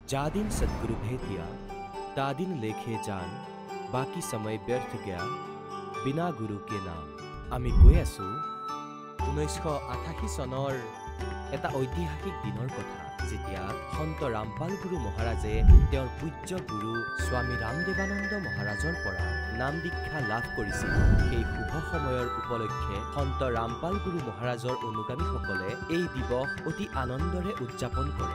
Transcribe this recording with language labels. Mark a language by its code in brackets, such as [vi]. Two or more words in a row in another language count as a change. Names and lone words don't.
[hi] जा दिन सद्गुरु भेट दिया ता दिन लेखे जान बाकी समय व्यर्थ गया बिना गुरु के नाम। [as] আমি গৈ আছো 1988 চনৰ এটা ঐতিহাসিক দিনৰ কথা, যেতিয়া সন্ত ৰামপাল গুৰু মহাৰাজে তেওঁৰ পূজ্য গুৰু স্বামী ৰামদেৱানন্দ মহাৰাজৰ পৰা নাম দীক্ষা লাভ কৰিছিল। সেই শুভ সময়ৰ উপলক্ষে সন্ত ৰামপাল গুৰু মহাৰাজৰ অনুগামীসকলে এই দিৱস অতি আনন্দৰে উদযাপন কৰে।